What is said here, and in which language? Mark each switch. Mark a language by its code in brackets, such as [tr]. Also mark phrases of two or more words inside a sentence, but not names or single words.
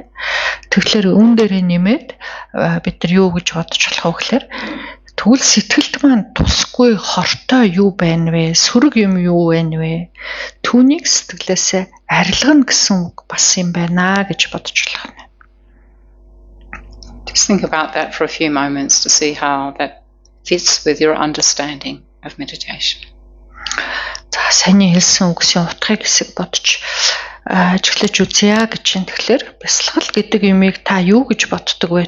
[mn] Тэгэхээр үүн дээрээ нэмээд бид нар юу гэж бодож болох вэ гэхээр тэгвэл сэтгэлд маань тусгүй хортой юу байна вэ? Сүрэг юм юу байна вэ? Түүнийг сэтгэлээсээ арилгана гэсэн үг бас юм байна гэж бодож болох нь. [en] Just think about that for a few moments to see how that fits with your understanding of meditation. [mn] За сайн хэлсэн үгсийн утгыг хэсэг бодож ажиглаж үзье гэж байна. Тэгэхээр бясалгал гэдэг юмыг та юу гэж боддог вэ?